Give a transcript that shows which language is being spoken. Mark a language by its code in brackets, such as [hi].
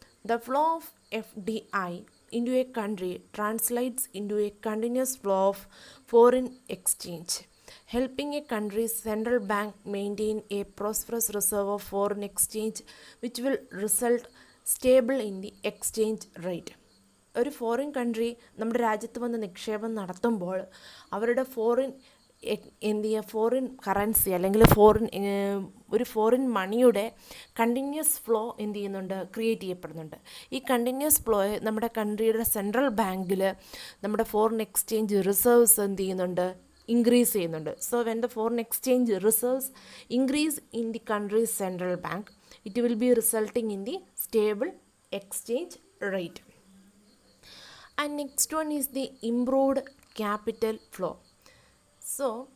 [en] The flow of FDI into a country translates into a continuous flow of foreign exchange, helping a country's central bank maintain a prosperous reserve of foreign exchange, which will result stable in the exchange rate. [ml] ഒരു foreign country നമ്മുടെ രാജ്യത്ത് വന്ന് നിക്ഷേപം നടത്തുമ്പോൾ അവരുടെ എന്ത് ചെയ്യുക, foreign currency അല്ലെങ്കിൽ ഒരു ഫോറിൻ മണിയുടെ കണ്ടിന്യൂസ് ഫ്ലോ എന്ത് ചെയ്യുന്നുണ്ട്, ക്രിയേറ്റ് ചെയ്യപ്പെടുന്നുണ്ട്. ഈ കണ്ടിന്യൂസ് ഫ്ലോയെ നമ്മുടെ കൺട്രിയുടെ സെൻട്രൽ ബാങ്കിൽ നമ്മുടെ ഫോറിൻ എക്സ്ചേഞ്ച് റിസർവ്സ് എന്ത് ചെയ്യുന്നുണ്ട്, increase ചെയ്യുന്നുണ്ട്. [en] So when the foreign exchange reserves increase in the country's central bank, it will be resulting in the stable exchange rate. And next one is the improved capital flow. So